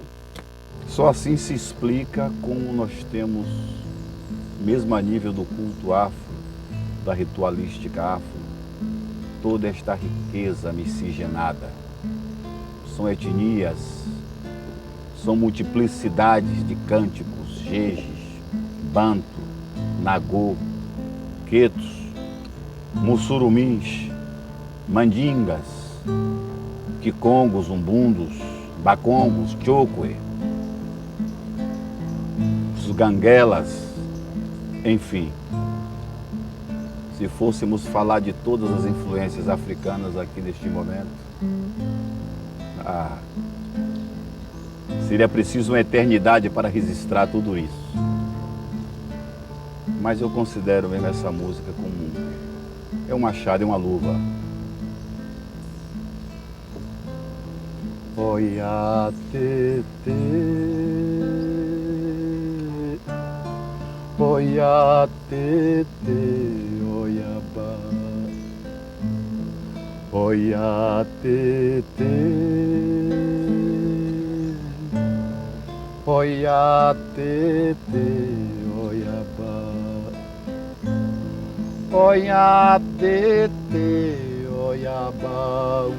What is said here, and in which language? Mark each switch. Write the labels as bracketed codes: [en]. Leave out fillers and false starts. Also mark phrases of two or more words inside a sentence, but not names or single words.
[pt] Só assim se explica como nós temos, mesmo a nível do culto afro, da ritualística afro, toda esta riqueza miscigenada. São etnias, São multiplicidades de cânticos, jejes, banto, nagô, quetos, mussurumins, mandingas, quicongos, umbundos, bacongos, choque, os ganguelas, enfim. Se fôssemos falar de todas as influências africanas aqui neste momento, seria preciso uma eternidade para registrar tudo isso. Mas eu considero mesmo essa música como um machado e uma luva. [yo] Oia tete, oia tete, oiabá, oia tete, oia tete, oiabá, oia tete, oiabá,